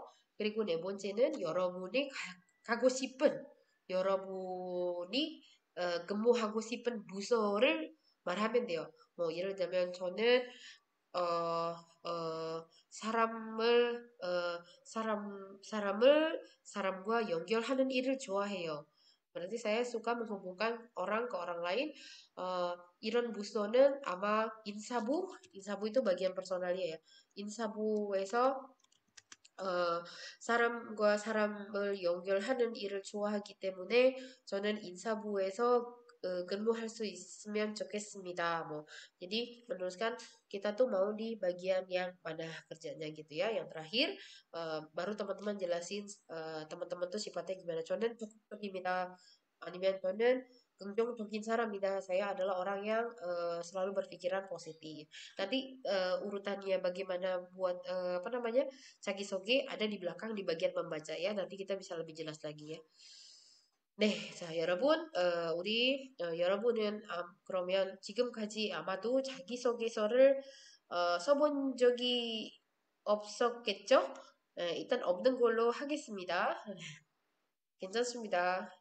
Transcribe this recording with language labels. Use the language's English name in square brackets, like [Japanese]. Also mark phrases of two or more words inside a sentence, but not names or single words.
[Korean] 그리고 네 번째는 가고 싶은 여러분이 근무하고 싶은 부서를 말하면 돼요. 뭐 예를 들면 저는 어, 사람과 연결하는 일을 좋아해요. [Indonesian] Berarti saya suka menghubungkan orang ke orang lain. [Korean] 이런 부서는 아마 인사부 [Indonesian] itu bagian personalnya ya. [Korean] 인사부에서 사람과 사람을 연결하는 일을 좋아하기 때문에 저는 인사부에서 근무할 수 있으면 좋겠습니다. 뭐, [Indonesian] jadi meneruskan kita tuh mau di bagian yang mana kerjanya gitu ya. Yang terakhir baru teman-teman jelasin teman-teman tuh sifatnya gimana. [Korean] 저는 적극적입니다. 아니면 저는 긍정적인 사람이다. [Indonesian] Saya adalah orang yang selalu berpikiran positif. Nanti urutannya bagaimana buat apa namanya 자기소개 ada di belakang di bagian membaca ya. nanti kita bisa lebih jelas lagi ya. [Korean] 네, 자, 여러분, 여러분은 그러면 지금까지 아마도 자기소개서를 써본 적이 없었겠죠? 일단 없는 걸로 하겠습니다. 괜찮습니다.